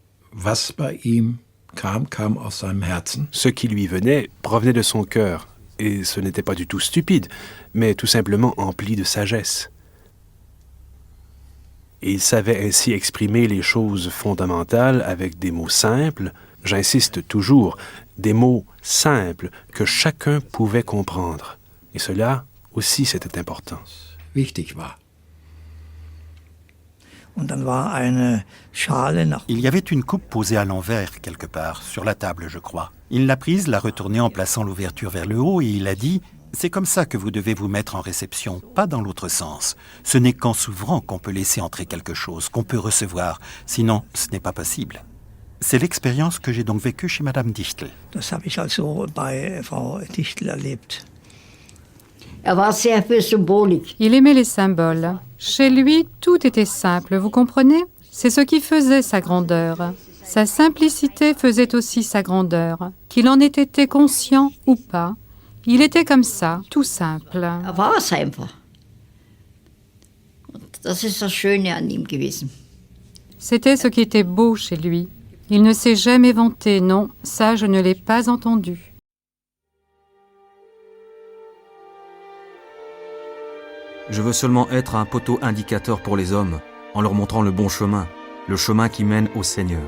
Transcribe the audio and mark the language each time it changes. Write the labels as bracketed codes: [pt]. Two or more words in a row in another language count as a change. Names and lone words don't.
[de] Was bei ihm kam, kam aus seinem Herzen. [fr] Ce qui lui venait provenait de son cœur, et ce n'était pas du tout stupide, mais tout simplement empli de sagesse. Et il savait ainsi exprimer les choses fondamentales avec des mots simples, j'insiste toujours, des mots simples que chacun pouvait comprendre. Et cela aussi, c'était important. [de] Wichtig war. [fr] Il y avait une coupe posée à l'envers, quelque part, sur la table, je crois. Il l'a prise, l'a retournée en plaçant l'ouverture vers le haut et il a dit « C'est comme ça que vous devez vous mettre en réception, pas dans l'autre sens. Ce n'est qu'en s'ouvrant qu'on peut laisser entrer quelque chose, qu'on peut recevoir. Sinon, ce n'est pas possible. » C'est l'expérience que j'ai donc vécue chez Madame Dichtel. [de] Das habe ich also bei Frau Dichtel erlebt. [fr] Il aimait les symboles. Chez lui, tout était simple, vous comprenez? C'est ce qui faisait sa grandeur. Sa simplicité faisait aussi sa grandeur. Qu'il en ait été conscient ou pas, il était comme ça, tout simple. [de] War einfach. Das ist das Schöne an ihm gewesen. [fr] C'était ce qui était beau chez lui. Il ne s'est jamais vanté, non, ça je ne l'ai pas entendu. Je veux seulement être un poteau indicateur pour les hommes, en leur montrant le bon chemin, le chemin qui mène au Seigneur.